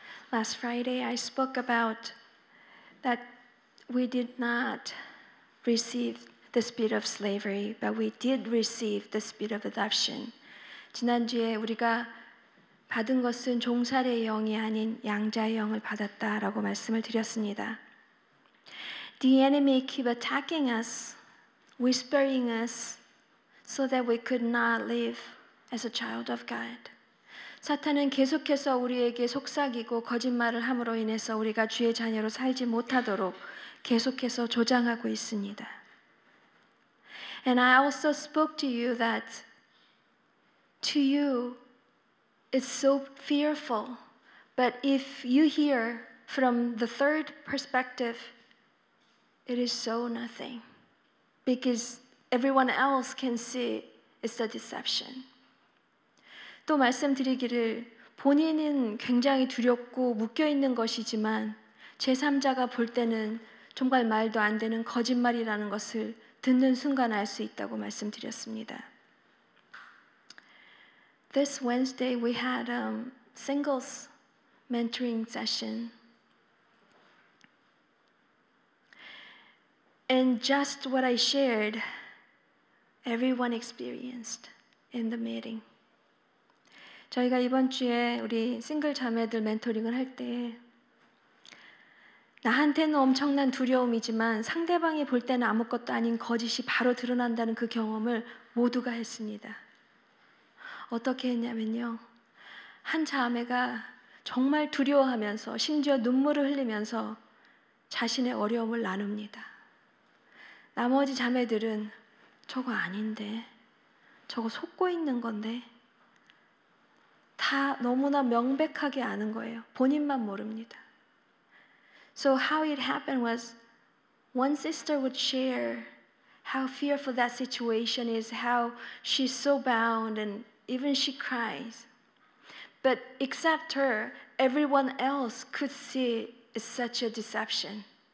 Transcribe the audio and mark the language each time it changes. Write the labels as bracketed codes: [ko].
[en] Last Friday, I spoke about that we did not receive the spirit of slavery, but we did receive the spirit of adoption. [ko] 지난주에 우리가 받은 것은 종살이의 영이 아닌 양자의 영을 받았다라고 말씀을 드렸습니다. [en] The enemy keep attacking us, whispering us, so that we could not live as a child of God. [ko] 사탄은 계속해서 우리에게 속삭이고 거짓말을 함으로 인해서 우리가 주의 자녀로 살지 못하도록 계속해서 조장하고 있습니다. [en] And I also spoke to you that to you it's so fearful, but if you hear from the third perspective, it is so nothing, because everyone else can see it's a deception. [ko] 또 말씀드리기를 본인은 굉장히 두렵고 묶여있는 것이지만 제3자가 볼 때는 정말 말도 안 되는 거짓말이라는 것을 듣는 순간 알 수 있다고 말씀드렸습니다. [en] This Wednesday we had a singles mentoring session. And just what I shared, everyone experienced in the meeting. [ko] 저희가 이번 주에 우리 싱글 자매들 멘토링을 할 때 나한테는 엄청난 두려움이지만 상대방이 볼 때는 아무것도 아닌 거짓이 바로 드러난다는 그 경험을 모두가 했습니다. 어떻게 했냐면요. 한 자매가 정말 두려워하면서 심지어 눈물을 흘리면서 자신의 어려움을 나눕니다. 나머지 자매들은 저거 아닌데, 저거 속고 있는 건데, 다 너무나 명백하게 아는 거예요. 본인만 모릅니다. [en] So how it happened was one sister would share how fearful that situation is, how she's so bound and even she cries. But except her, everyone else could see it's such a deception.